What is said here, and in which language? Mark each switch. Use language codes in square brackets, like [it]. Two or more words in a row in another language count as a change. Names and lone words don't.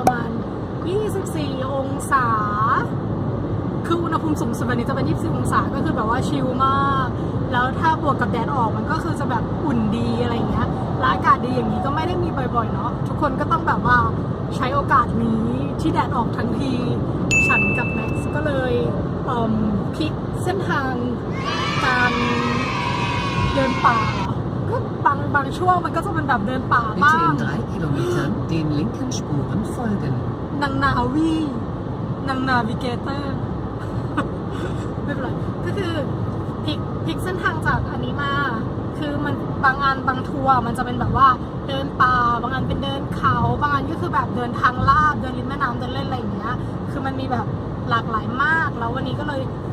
[th] ประมาณ24องศาคืออุณหภูมิสูงสุดวันนี้จะเป็น24องศาก็คือแบบว่าชิลมากแล้วถ้าบวกกับแดดออกมันก็คือจะแบบอุ่นดีอะไรอย่างเงี้ยและอากาศดีอย่างนี้ก็ไม่ได้มีบ่อยๆเนาะทุกคนก็ต้องแบบว่าใช้โอกาสนี้ที่แดดออกทั้งทีฉันกับแม็กซ์ก็เลยพลิกเส้นทางการเดินป่าก็บางช่วงมันก็จะเป็นแบบเดินป่าบ้าง [de] Bitte in 3 Kilometern den linken Spuren folgen. [th] นางนาวีนางนาวิเกเตอร์ ไม่เป็นไรก็คือพลิกเส้นทางจากอันนี้มาคือมันบางอันบางทัวร์มันจะเป็นแบบว่าเดินป่า บางอันเป็นเดินเขาบางอันก็คือแบบเดินทางลาดเดินริมแม่น้ำเดินเล่นอะไรอย่างเงี้ยคือมันมีแบบหลากหลายมากแล้ววันนี้ก็เลยพ